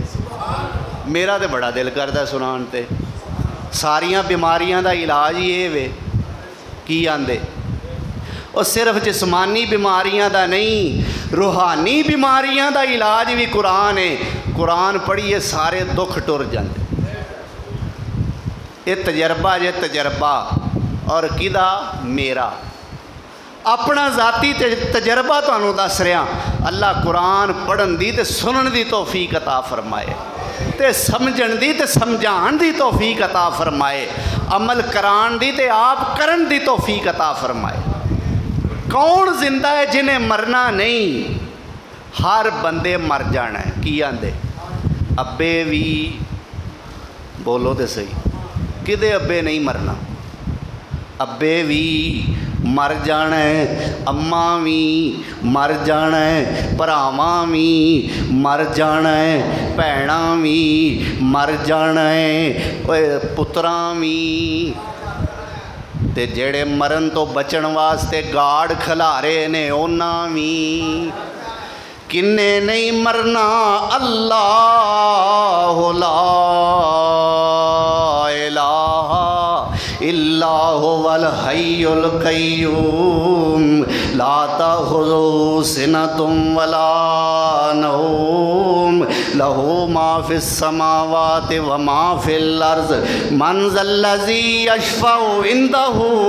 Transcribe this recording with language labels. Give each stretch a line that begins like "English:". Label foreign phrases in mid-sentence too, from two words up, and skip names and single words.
Punjabi: میرا تو بڑا دل کردہ سنانتے۔ ساریاں بیماریاں دا علاج یہ وے کی آندے، اور صرف جسمانی بیماریاں دا نہیں، روحانی بیماریاں دا علاج بھی قرآن ہے۔ قرآن پڑھیے سارے دکھ ٹر جاندے۔ یہ تجربہ جے تجربہ، اور کدا؟ میرا اپنا ذاتی تجربہ تو انہوں دس رہا۔ اللہ قرآن پڑھن دی تے سنن دی توفیق عطا فرمائے، تے سمجھن دی تے سمجھان دی توفیق عطا فرمائے، عمل کران دی تے آپ کرن دی توفیق عطا فرمائے۔ کون زندہ ہے جنہیں مرنا نہیں؟ ہر بندے مر جانا ہے۔ کی آندے؟ ابے بھی بولو تے صحیح، کدے ابے نہیں مرنا؟ ابے بھی مر جانا ہے، اماں بھی مر جانا ہے، بھراواں بھی مر جانا ہے، بھیناں بھی مر جانا ہے، پتراں بھی۔ تے جڑے مرن تو بچن واسطے گاڑ کھلارے نے اونا بھی۔ کنے نہیں مرنا؟
Arabic: اللہ لا الہ الا هو الحی القیوم لا تأخذہ سنۃ ولا نوم لہ ما فی السماوات وما فی الارض من ذا الذی یشفع عندہ